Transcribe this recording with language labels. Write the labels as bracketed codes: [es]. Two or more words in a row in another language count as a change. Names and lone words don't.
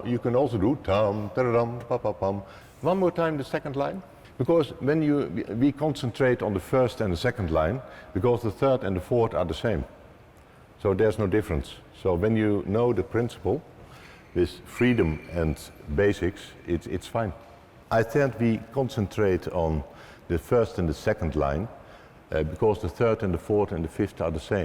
[en] You can also do tam, ta-da-dum, pa-pa-pam. One more time the second line. Because when we concentrate on the first and the second line, because the third and the fourth are the same. So there's no difference. So when you know the principle with freedom and basics, it's fine. I think we concentrate on the first and the second line because the third and the fourth and the fifth are the same.